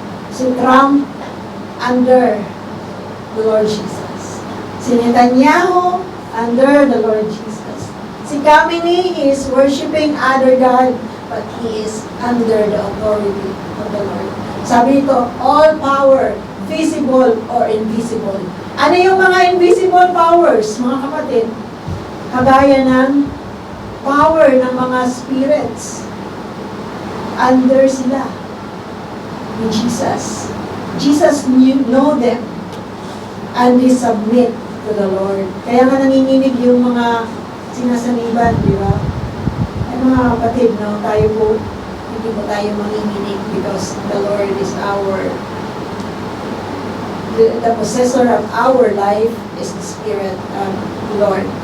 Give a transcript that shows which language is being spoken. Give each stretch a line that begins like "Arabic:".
English: Si Trump, under the Lord Jesus. Si Netanyahu, under the Lord Jesus. Si Kamini, he is worshiping other God, but he is under the authority of the Lord.
Filipino: Sabi ito,
English: all power, visible or invisible.
Filipino: Ano yung mga invisible powers, mga kapatid? Kagaya ng power ng mga spirits. Under sila ni Jesus.
English: Jesus know them and they submit to the Lord.
Filipino: Kaya nga nanginginig yung mga sinasaniban, di ba? Ay mga kapatid, no, tayo po, hindi po tayo manginginig
English: because the Lord is the possessor of our life is the Spirit of the Lord.